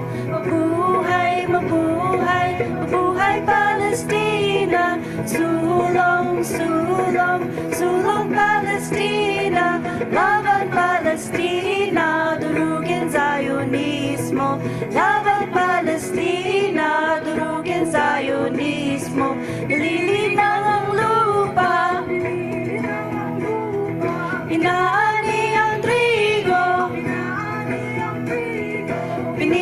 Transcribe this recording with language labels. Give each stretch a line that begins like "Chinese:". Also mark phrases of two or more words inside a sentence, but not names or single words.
Filipino: Mabuhay, mabuhay, mabuhay Palestina, sulong, sulong, sulong Palestina, laban Palestina, durugin Zionismo, laban Palestina, durugin Zionismo. Nililinang ang lupa, inaani ang trigo,